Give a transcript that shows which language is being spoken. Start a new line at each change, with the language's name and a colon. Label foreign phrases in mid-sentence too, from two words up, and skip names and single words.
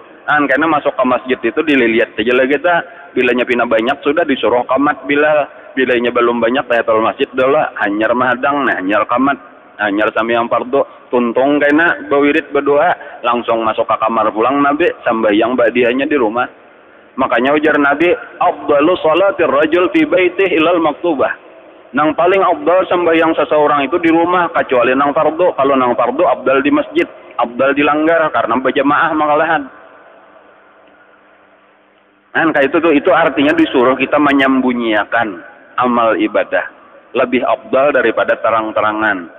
Banjar: Karena masuk ke masjid itu dilihat aja lagi tak. Bilanya pina banyak sudah disuruh qamat, bilanya belum banyak
Arabic: تحية المسجد
Banjar: dulu hanyar mahadang hanyar qamat. Hanyar sami yang fardu tuntung kena bawirid berdoa langsung masuk ke kamar pulang Nabi sambahyang ba'diyahnya di rumah. Makanya ujar Nabi
Arabic: أفضل صلاة الرجل في بيته إلا المكتوبة.
Banjar: Nang paling afdal sambahyang seseorang itu di rumah kecuali nang fardu. Kalau nang fardu afdal di masjid, afdal dilanggar karena berjamaah makalahan. Kayak itu artinya disuruh kita menyembunyikan amal ibadah lebih afdal daripada terang-terangan.